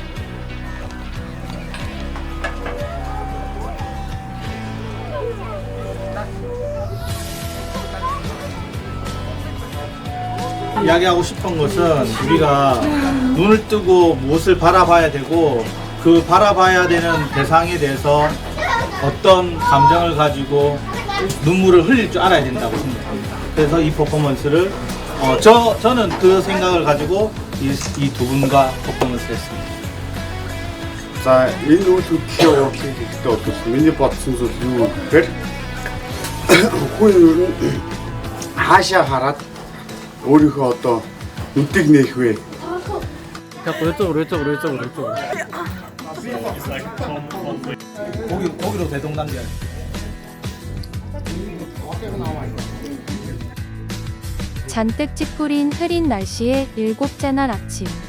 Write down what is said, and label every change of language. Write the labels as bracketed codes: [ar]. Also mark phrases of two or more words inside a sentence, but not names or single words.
[ko] 이야기하고 싶은 것은 우리가 눈을 뜨고 무엇을 바라봐야 되고 그 바라봐야 되는 대상에 대해서 어떤 감정을 가지고 눈물을 흘릴 줄 알아야 된다고 생각합니다. 그래서 이 퍼포먼스를 저는 그 생각을 가지고 이 두 분과 퍼포먼스를 했습니다. [mn] За энэ үйл хөдлөлийн урлагийг хийхдээ бол миний бодсон зүйл юу гэхээр хүн ер нь хаашаа хараад өөрийнхөө одоо нүдийг нээх вэ? [ko] 자꾸 이쪽으로. 고기로 대동단결. 잔뜩 찌푸린 흐린 날씨의 일곱째 날 아침.